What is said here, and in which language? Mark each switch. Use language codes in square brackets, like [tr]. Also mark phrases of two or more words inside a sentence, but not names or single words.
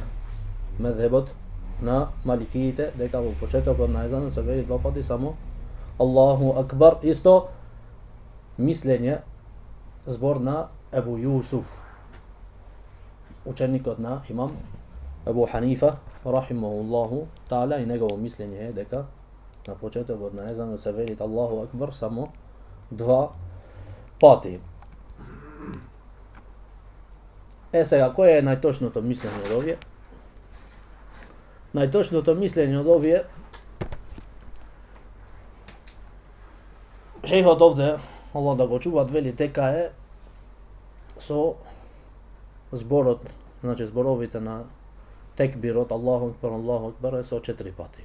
[mk] Мезхебот на маликиите дека во почетокот на езанот се вели 2 пати само [ar] الله أكبر, [mk] исто мислење збор на Ебу Јусуф, ученикот на имам Ебу Ханифа [ar] رحمه الله تعالى, [mk] и негово мислење е дека на почетокот на езанот се вели [ar] الله أكبر [mk] само 2 пати. Сега, кој е најточното мислење од овие? Најточното мислење од овие, шејхот овде, Аллах да го чуват, вели дека е со зборот, значи зборовите на текбирот [ar] الله أكبر [mk] е со 4 пати.